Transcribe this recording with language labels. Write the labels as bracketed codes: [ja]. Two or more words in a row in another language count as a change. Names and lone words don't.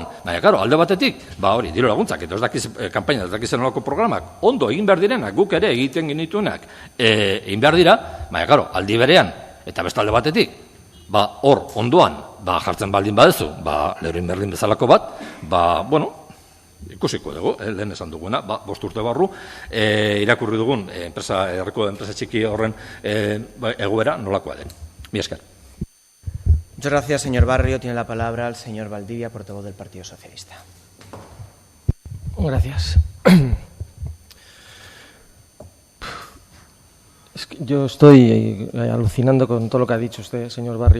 [eu] Baina, karo, alde batetik, hori, diru laguntzak, eta ez dakiz kampaina, ez dakizen olako programak, ondo egin behar direnak, guk ere egiten genituenak, egin behar dira, baina, karo, aldi berean, eta bestalde batetik, hor ondoan jartzen baldin badezu, Leroy Merlin bezalako bat, ikusiko dugu, lehen esan duguna, 5 urte barru, irakurri dugun herriko enpresa txiki horren egoera nolakoa den. Mila esker. [es] Muchas gracias, señor Barrio. Tiene la palabra el señor Valdivia, portavoz del Partido Socialista. Gracias. Yo estoy alucinando con todo lo que ha dicho usted, señor Barrio.